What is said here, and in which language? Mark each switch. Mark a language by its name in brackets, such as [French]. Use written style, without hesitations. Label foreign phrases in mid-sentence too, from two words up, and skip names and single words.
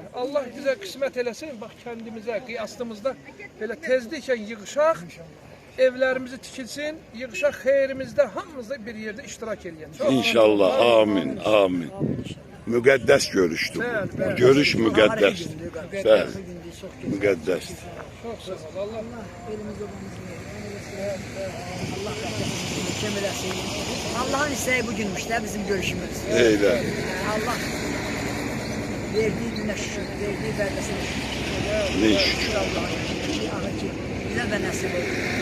[Azerbaijani] Allah bizə qismət eləsin, bax kəndimizə, qiyasımızda belə tezliklə yığışaq, evlərimizi tikilsin, yığışaq xeyrimizdə, hamımızda bir yerdə iştirak edəyək. İnşallah, amin, amin. Müqəddəs görüşdür. Görüş müqəddəs. Bəli, müqəddəsdir. Çox sağ ol, Allah elimiz obamızı Allah mükemmel eləsin. [Turkish] Allah'ın isteği bugünmüş de bizim görüşümüz. [Azerbaijani] Eylə. [Turkish] Allah verdiği güne şükür, verdiği verdesine şükür. Ne şükür? Allah'a şükür. Bize de nasip olsun.